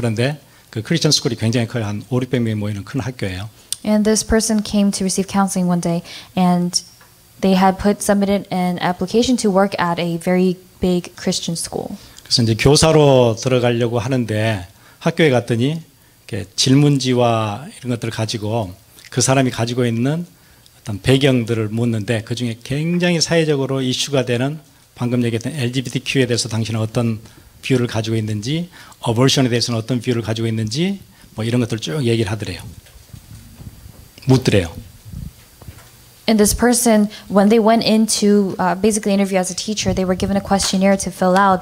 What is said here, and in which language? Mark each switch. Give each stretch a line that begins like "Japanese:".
Korean: 그런데 그 크리스천 스쿨이 굉장히 커요. 한 500~600명이 모이는 큰 학교예요.
English: And this person came to receive counseling one day, and they had submitted an application to work at a very big Christian school.
Korean: 그래서 이제 교사로 들어가려고 하는데 학교에 갔더니 이렇게 질문지와 이런 것들을 가지고 그 사람이 가지고 있는 어떤 배경들을 묻는데 그 중에 굉장히 사회적으로 이슈가 되는 방금 얘기했던 LGBTQ에 대해서 당신은 어떤 뷰를 가지고 있는지, 어버션에 대해서는 어떤 뷰를 가지고 있는지 뭐 이런 것들 쭉 얘기를 하더래요. 묻더래요.
English: And this person, when they went into basically interview as a teacher, they were given a questionnaire to fill out.